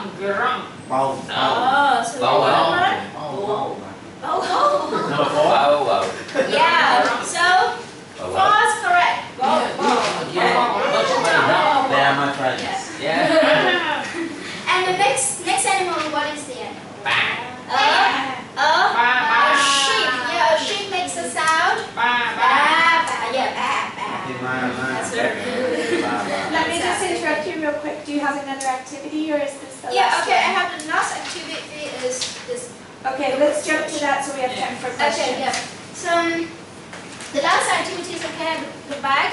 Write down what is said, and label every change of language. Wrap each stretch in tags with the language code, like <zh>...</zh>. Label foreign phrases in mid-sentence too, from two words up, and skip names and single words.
<en>You're wrong. Bao. Oh, so Bao, what bao. word? Oh, Number 4. Wow, wow. Yeah, so Wow, wow. false correct. Much money now. They are my friends. Yeah. And the next animal, what is the animal? A sheep. Yeah, a sheep makes a sound. Ba, Ba, ba. ba. Yeah, ba, ba. That's very good. Let me just interrupt you real quick. Do you have another activity or is this the Yeah, last okay, I one? have the last activity is this. Okay, let's jump to that so we have time for questions. Okay, yeah. So the last activity is okay, the back.</en>